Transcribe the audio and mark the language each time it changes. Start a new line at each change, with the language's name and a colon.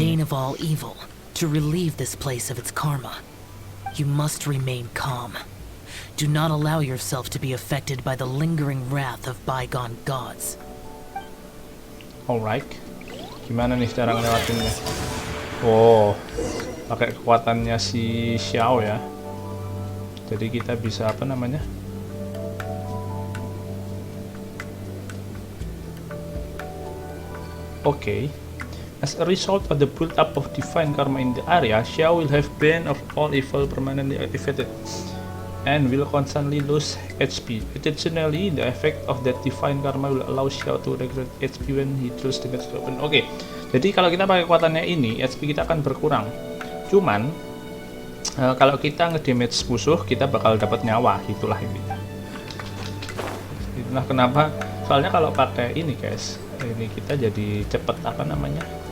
English: bane of all evil to relieve this place of its karma. You must remain calm. Do not allow yourself to be affected by the lingering wrath of bygone gods.
Indonesian: Alright. Gimana nih cara ngelewatinnya? Oh, pakai kekuatannya si Xiao ya. Jadi kita bisa apa namanya?
English: Okay. As a result of the build-up of divine karma in the area, Xiao will have bane of all evil permanently activated and will constantly lose HP. Additionally, the effect of that divine karma will allow Xiao to regenerate HP when he draws the next weapon.
Indonesian: Oke, jadi kalau kita pakai kekuatannya ini, HP kita akan berkurang. Cuman, kalau kita ngedamage musuh, kita bakal dapat nyawa. Itulah intinya. Itulah kenapa. Soalnya kalau pakai ini, guys, ini kita jadi cepet apa namanya?